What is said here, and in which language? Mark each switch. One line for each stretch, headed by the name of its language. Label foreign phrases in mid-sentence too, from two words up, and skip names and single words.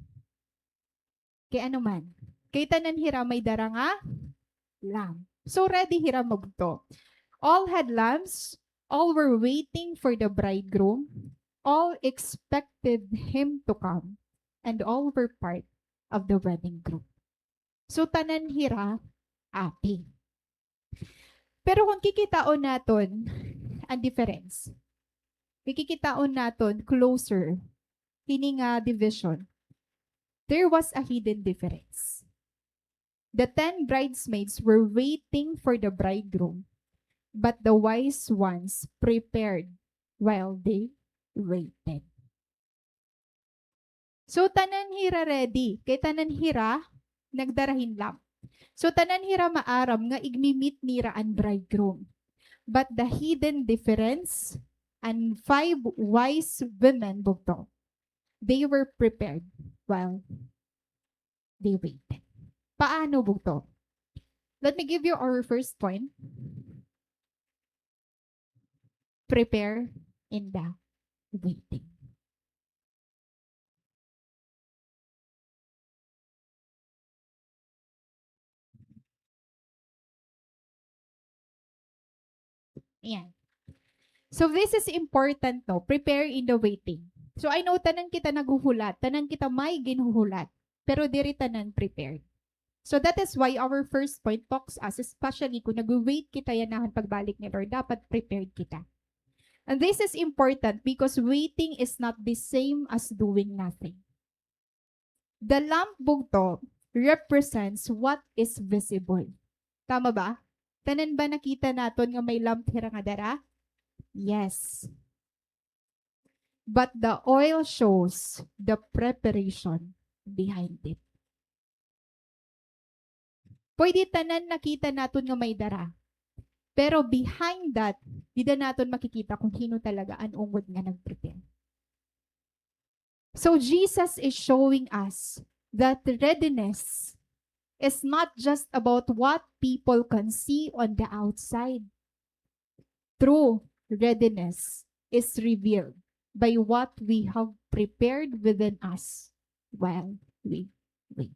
Waray: Kaya man, kay tanan hira may dara nga lamb. So ready hira mabugto.
English: All had lamps, all were waiting for the bridegroom, all expected him to come, and all were part of the wedding group.
Waray: So tanan hira, happy. Pero kung kikitaon naton ang difference, kikitaon naton closer, kini nga division,
English: there was a hidden difference. The 10 bridesmaids were waiting for the bridegroom, but the wise ones prepared while they waited.
Waray: So tanan hira ready, kay tanan hira nagdarahin lang. So tanan hira maaram nga igmi-meet nira ang bridegroom.
English: But the hidden difference and 5 wise women bugto, they were prepared while they waited.
Waray: Paano bugto?
English: Let me give you our first point. Prepare in the waiting.
Waray: Ayan.
English: So this is important, no? Prepare in the waiting.
Waray: So I know tanan kita naguhulat, tanan kita may ginuhulat, pero diri tanan prepared.
English: So that is why our first point talks us, especially
Waray: kung nag-wait kita yanahan pagbalik ni Lord, dapat prepared kita.
English: And this is important because waiting is not the same as doing nothing. The lamp bugto represents what is visible.
Waray: Tama ba? Tanan ba nakita naton nga may lamp hira nga dara?
English: Yes. But the oil shows the preparation behind it.
Waray: Pwede tanan nakita naton nga may dara.
English: Pero behind that,
Waray: di na naton makikita kung sino talaga ang ungod nga nag-prepare.
English: So Jesus is showing us that readiness is not just about what people can see on the outside. True readiness is revealed by what we have prepared within us while we wait.